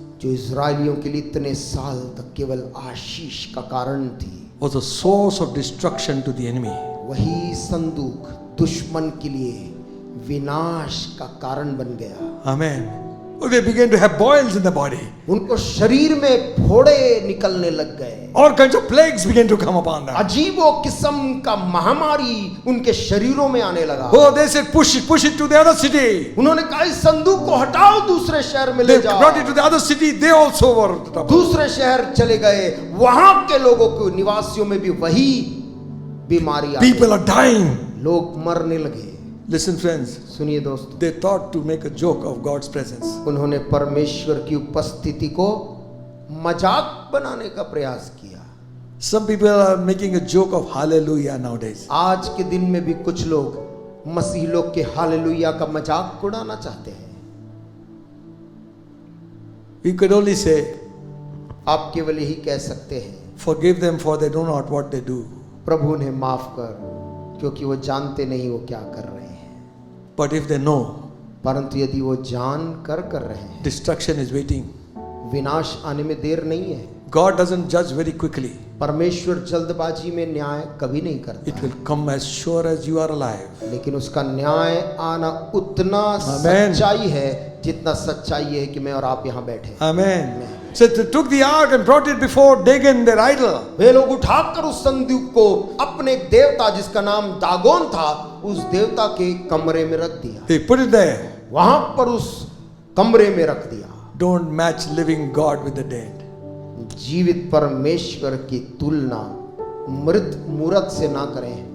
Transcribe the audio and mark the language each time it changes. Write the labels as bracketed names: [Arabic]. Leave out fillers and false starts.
[Hindi] जो इजरायलियों के लिए इतने साल तक केवल आशीष का कारण थी, [English] was a source of destruction to the enemy. [Hindi] वही संदूक दुश्मन के लिए विनाश का कारण बन गया। [English] Amen. Oh, they began to have boils in the body. [Hindi] उनको शरीर में फोड़े निकलने लग गए, [English] All kinds of plagues began to come upon them. [Hindi] अजीबो किस्म का महामारी उनके शरीरों में आने लगा। [English] Oh, they said, push it to the other city. [Hindi] उन्होंने कहा इस संदूक को हटाओ, दूसरे शहर में ले [English] They [Hindi] जाओ। [English] brought it to the other city. They also were troubled. [Hindi] दूसरे शहर चले गए, वहां के लोगों को निवासियों में भी वही बीमारी आ गई। [English] People are dying. [Hindi] लोग मरने लगे। [English] Listen, friends. [Hindi] सुनिए दोस्तों, [English] They thought to make a joke of God's presence. [Hindi] उन्होंने परमेश्वर की उपस्थिति को मजाक बनाने का प्रयास किया। [English] Some people are making a joke of hallelujah nowadays. [Hindi] आज के दिन में भी कुछ लोग मसीह लोग के हालेलुया का मजाक उड़ाना चाहते हैं। [English] We could only say, [Hindi] आप केवल यही कह सकते हैं, [English] forgive them for they know not what they do. [Hindi] प्रभु उन्हें माफ कर, क्योंकि वो जानते नहीं वो क्या कर रहे हैं। [English] But if they know, [Hindi] परंतु यदि वो जान कर रहे हैं, [English] destruction is waiting. [Hindi] विनाश आने में देर नहीं है। [English] God doesn't judge very quickly. [Hindi] परमेश्वर जल्दबाजी में न्याय कभी नहीं [English] It [Hindi] करता, [English] will come as sure as you are alive. [Hindi] लेकिन उसका न्याय आना उतना [English] Amen. [Hindi] सच्चाई है जितना सच्चाई है कि मैं और आप यहाँ बैठे। [English] Amen. So they took the ark and brought it before Dagon, their idol. [Hindi] वे लोग उठाकर उस संदूक को अपने एक देवता जिसका नाम दागोन था, उस देवता के कमरे में रख दिया। [English] They put it there. [Hindi] वहां पर उस कमरे में रख दिया। [English] Don't match living God with the dead. [Hindi] जीवित परमेश्वर की तुलना मृत मूरत से ना करें।